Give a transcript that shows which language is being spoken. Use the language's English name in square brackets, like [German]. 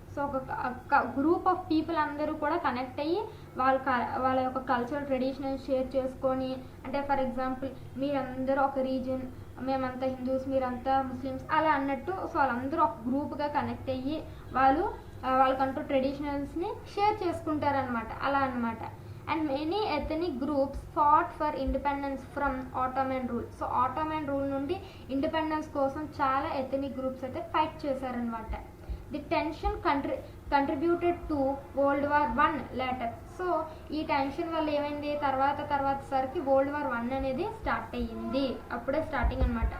[Telugu] So ఒక group of people అందరూ కూడా కనెక్ట్ అయ్యి వాళ్ళ యొక్క కల్చరల్ ట్రెడిషన్ షేర్ చేసుకొని, అంటే ఫర్ ఎగ్జాంపుల్ మీరందరూ ఒక రీజన్, మేమంతా హిందూస్, మీరంతా ముస్లిమ్స్ అలా అన్నట్టు. సో వాళ్ళందరూ ఒక గ్రూప్గా కనెక్ట్ అయ్యి వాళ్ళకంటూ ట్రెడిషనల్స్ని షేర్ చేసుకుంటారనమాట, అలా అనమాట. [English] And many ethnic groups fought for independence from Ottoman rule. [Telugu] So ఆటోమన్ rule నుండి ఇండిపెండెన్స్ కోసం చాలా ఎథనిక్ గ్రూప్స్ అయితే ఫైట్ చేశారనమాట. [English] The tension contributed to world war 1 later. [Telugu] So ఈ టెన్షన్ వల్ల ఏమైంది, తర్వాత సరికి వరల్డ్ వార్ 1 అనేది స్టార్ట్ అయ్యింది. అప్పుడే స్టార్టింగ్ అనమాట.